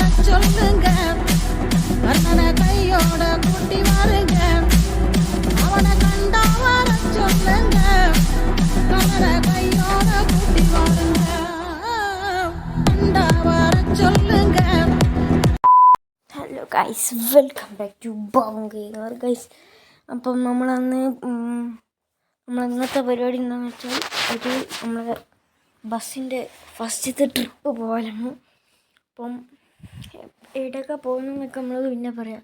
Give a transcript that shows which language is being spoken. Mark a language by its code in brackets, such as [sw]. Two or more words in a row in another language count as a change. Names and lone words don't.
[ta] சொல்லுங்க கண்ணனை கையோட கூட்டி வாருங்க அவனை கண்டா வர சொல்லுங்க கண்ணனை கையோட கூட்டி வாருங்க கண்டா வர சொல்லுங்க. [en] Hello guys, welcome back to Bonker guys. [ml] അപ്പം ഇന്നത്തെ പരിപാടി എന്താണെന്ന് വെച്ചാൽ നമ്മളെ ബസ്സിൻ്റെ ഫസ്റ്റത്തെ ട്രിപ്പ് പോകാനാണ്. അപ്പം എവിടെയൊക്കെ പോകുന്നതെന്നൊക്കെ നമ്മൾ പിന്നെ പറയാം.